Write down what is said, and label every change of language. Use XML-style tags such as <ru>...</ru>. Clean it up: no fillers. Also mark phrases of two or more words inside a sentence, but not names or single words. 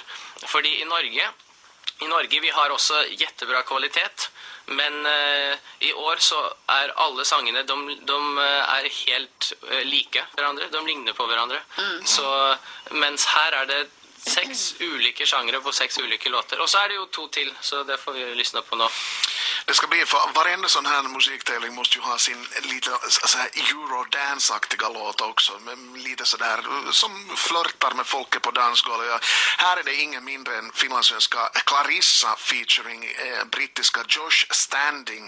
<no>Fordi i Norge vi har også jättebra kvalitet, men i år så er alle sangene, de er helt like hverandre, de ligner på hverandre. Så, mens her er det 6 ulike genrer på 6 ulike låter.</no> <sv>Och så är det ju 2 till, så det får vi lyssna på nu. Det ska bli, för varenda sån här musiktävling måste ju ha sin lite så här eurodance-aktiga låt också, med lite sådär som flörtar med folket på dansgolvet. Här är det ingen mindre än finlandssvenska Clarissa featuring brittiska Josh Standing.</sv>